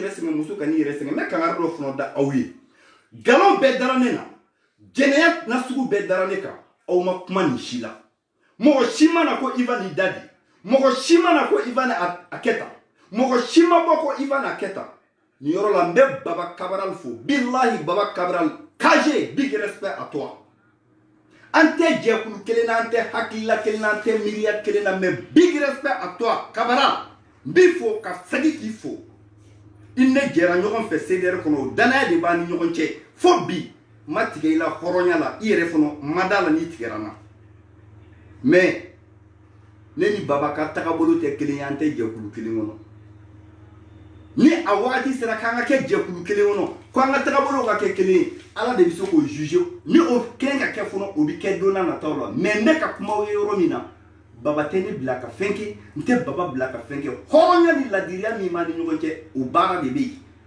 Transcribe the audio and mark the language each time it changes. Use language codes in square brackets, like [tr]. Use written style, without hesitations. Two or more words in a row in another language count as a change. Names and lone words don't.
[bm] yɛrɛ sɛgɛn muso ka n'i yɛrɛ sɛgɛn n bɛ kangari dɔ fana da aw ye galon bɛɛ dara ne na jɛnɛya nasugu bɛɛ dara ne kan aw ma kuma nin si la mɔgɔ si mana ko Ivan i da di mɔgɔ si mana ko Ivan a kɛ tan mɔgɔ si ma bɔ ko Ivan a kɛ tan nin yɔrɔ la n bɛ Baba Cabral fo billahi Baba Cabral KG [en] big respect [fr] à toi [bm] an tɛ jɛkulu kelen na an tɛ hakilila kelen na an tɛ miiriya kelen na mais [en] big respect [fr] à toi [bm] Cabral n b'i fo ka segin k'i fo i ne jɛra ɲɔgɔn fɛ CDR kɔnɔ o danaya de b'a ni ɲɔgɔn cɛ fo bi ma tigɛ i la hɔrɔnya la i yɛrɛ fana ma d'a la n'i tigɛra n na mais ne ni Baba ka tagabolo tɛ kelen ye an tɛ jɛkulu kelen kɔnɔ ni a wagati sera k'an ka kɛ jɛkulu kelen kɔnɔ ko an ka tagabolo ka kɛ kelen ye Ala de bɛ se k'o juger ni o kelen ka kɛ fana o bɛ kɛ don n'a nataw la mais ne ka kuma ye yɔrɔ min na Baba tɛ ne bila ka fɛn kɛ n tɛ Baba bila ka fɛn kɛ hɔrɔnya ni ladiriya min b'a ni ɲɔgɔn cɛ o baara de bɛ yen